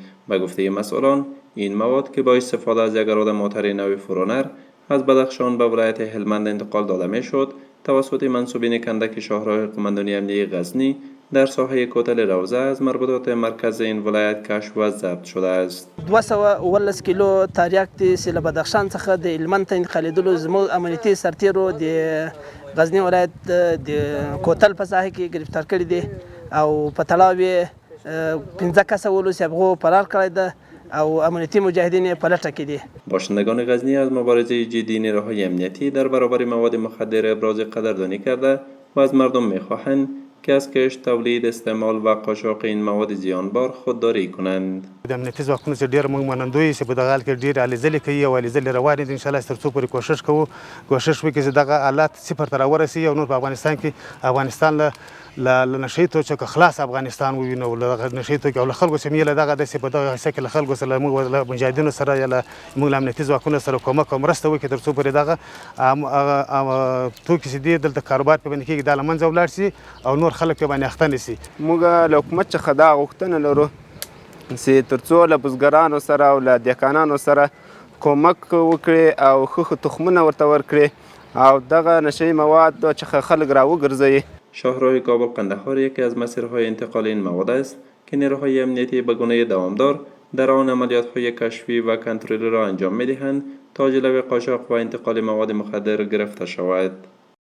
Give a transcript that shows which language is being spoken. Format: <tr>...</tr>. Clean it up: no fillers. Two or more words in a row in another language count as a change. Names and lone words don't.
<fa>به گفته مسئولان، این مواد که با استفاده از یک اراده موتر نوع فرونر از بدخشان به ولایت هلمند انتقال داده میشد، توسط منسوبین کندک شاهراه قماندانی امنیتی غزنی در ساحه کوتل روضه از مربوطات مرکز این ولایت کشف و ضبط شده است.</fa> <ps>218 کیلو تریاک چې له بدخشان څخه د هلمند ته انتقالېدلو زموږ امنیتي سرتیرو د غزني ولایت د کوتل په ساحه کې گرفتار کړي دي او په تړاو یې 15 کسه ولس هغو فرار کړی ده او امنیتی مجاهدین په لټه کې دي.</ps> <fa>باشندگان غزنی از مبارزه جدی نیروهای امنیتی در برابر مواد مخدر ابراز قدردانی کرده و از مردم می‌خواهند که از کشت، تولید، استعمال و قاچاق این مواد زیانبار خودداری کنند.</fa> <ps>د امنیتي ځواکونو چې ډېر موږ منندوی چې په دغه حال کې ډېرې هلې ځلې کوي او هلې ځلې روانې دي. انشاءالله تر څو پورې کوشش وکړي چې دغه حالات صفر ته راورسي او نور په افغانستان کې افغانستان له نشهیي توکو خلاص افغانستان ووینو، له دغه نشهیي توکو او له خلکو چې موږ له دغه داسې په دغه حصه کې له خلکو سره موږ له مجاهدینو سره یا موږ له امنیتي ځواکونو سره کومک او مرسته وکړي تر څو پورې دغه توکي چې دي دلته کاروبار پې باندې کېږي دا له منځه ولاړ شي او نور خلک پې باندې اخته نه شي. موږ له حکومت څخه دا غوښتنه لرو چې تر څو له بزګرانو سره او له دهقانانو سره کومک وکړي او ښه تخمونه ورته ورکړي او دغه نشهیي مواد څخه خلک راوګرځوي.</ps> <fa>شاهراه کابل قندهار یکی از مسیرهای انتقال این مواد است که نیروهای امنیتی به گونه دوامدار در آن عملیات‌های کشفی و کنترلی را انجام می‌دهند تا جلوی قاچاق و انتقال مواد مخدر گرفته شود.</fa>